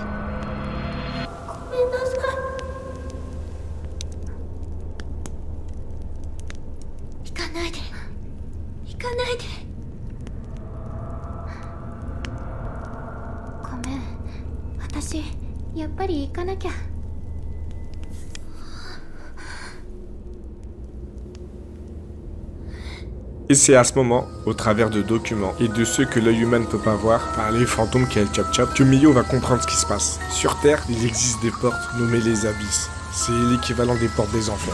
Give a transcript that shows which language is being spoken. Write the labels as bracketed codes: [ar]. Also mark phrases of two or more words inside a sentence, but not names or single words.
[ja] ごめんなさい。行かないで。行かないで。ごめん。私やっぱり行かなきゃ。 [fr] Et c'est à ce moment, au travers de documents et de ceux que l'œil humain ne peut pas voir, par les fantômes qu'elle chop-chop, que Miyo va comprendre ce qui se passe. Sur Terre, il existe des portes nommées les abysses. C'est l'équivalent des portes des enfers.